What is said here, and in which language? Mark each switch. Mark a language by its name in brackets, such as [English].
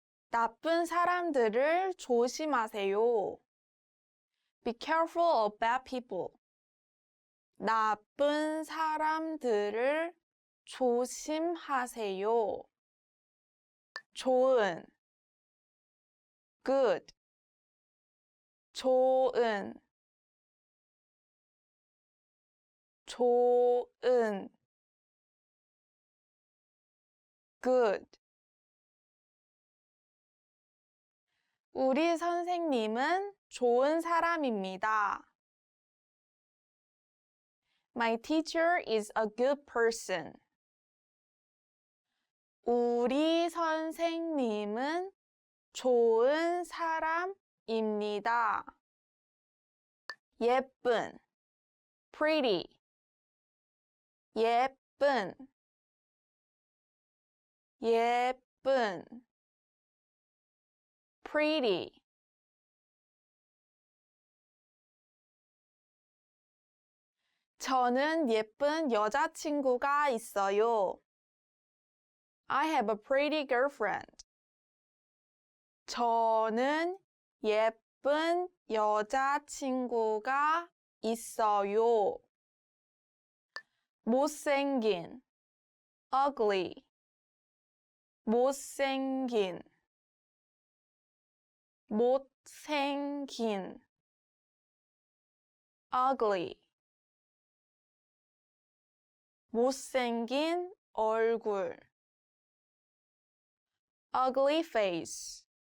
[Korean] 나쁜 사람들을 조심하세요. [English] Be careful of bad people. [Korean] 나쁜 사람들을 조심하세요. 좋은. [English] Good. [Korean] 좋은. 좋은. [English] Good. [Korean] 우리 선생님은 좋은 사람입니다. [English] My teacher is a good person. [Korean] 우리 선생님은 좋은 사람입니다. 예쁜. [English] Pretty. [Korean] 예쁜. 예쁜 [English] pretty [Korean] 저는 예쁜 여자친구가 있어요. [English] I have a pretty girlfriend. [Korean] 저는 예쁜 여자친구가 있어요. 못생긴 [English] ugly [Korean] 못생긴 못생긴 ugly 못생긴 얼굴 [English] ugly face